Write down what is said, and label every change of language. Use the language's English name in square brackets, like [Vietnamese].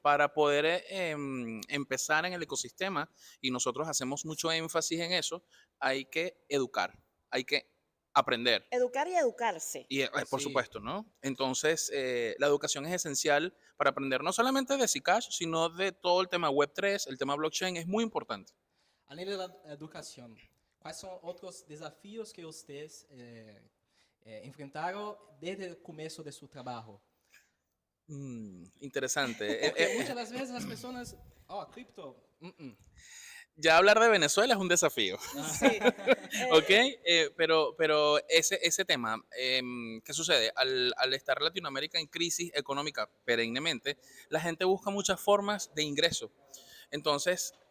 [Spanish] Para poder empezar en el ecosistema, y nosotros hacemos mucho énfasis en eso, hay que educar, hay que aprender. Educar y educarse. Y por supuesto, ¿no? Entonces, la educación es esencial para aprender no solamente de Zcash, sino de todo el tema Web3, el tema blockchain, es muy importante. [Portuguese] Além da educação, quais são outros desafios que vocês enfrentaram desde o começo de seu trabalho? [Spanish] Interesante. Muchas de las veces las personas, cripto. Ya hablar de Venezuela es un desafío. Sí. ¿Ok? Pero ese tema, ¿qué sucede? Al estar Latinoamérica en crisis económica perennemente, la gente busca muchas formas de ingreso. Entonces,